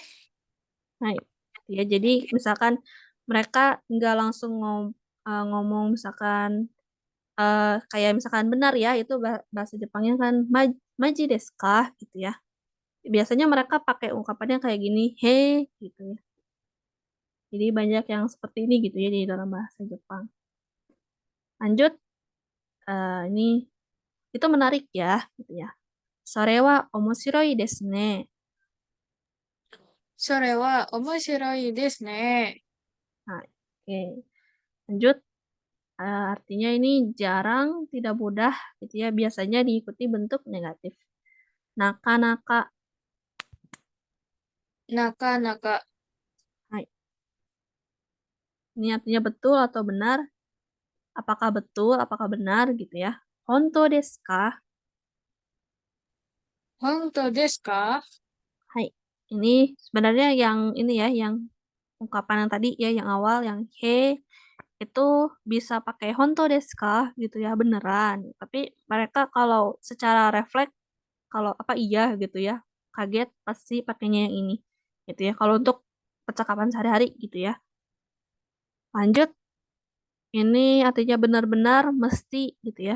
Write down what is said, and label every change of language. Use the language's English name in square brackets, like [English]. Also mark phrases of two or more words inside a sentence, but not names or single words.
[Indonesian] Nah, ya jadi misalkan mereka nggak langsung ngomong misalkan kayak misalkan benar ya itu bahasa Jepangnya kan [Japanese] マジですか [Indonesian] gitu ya. Biasanya mereka pakai ungkapannya kayak gini, he gitu ya. Jadi banyak yang seperti ini gitu ya di dalam bahasa Jepang. Lanjut, ini itu menarik ya gitu ya. [Japanese] それは面白いですね. それは面白いですね. [Indonesian] Nah, oke. Lanjut, artinya ini jarang, tidak mudah gitu ya. Biasanya diikuti bentuk negatif. Naka-naka. Naka-naka. Hai. Ini artinya betul atau benar. Apakah betul, apakah benar gitu ya. [Japanese] 本当ですか? 本当ですか? [Indonesian] Hai. Ini sebenarnya yang ini ya, yang ungkapan yang tadi ya, yang awal, yang he itu bisa pakai [Japanese] 本当ですか [Indonesian] gitu ya, beneran. Tapi mereka kalau secara refleks, kalau apa iya gitu ya, kaget pasti pakainya yang ini gitu ya. Kalau untuk percakapan sehari-hari gitu ya. Lanjut, ini artinya benar-benar mesti gitu ya.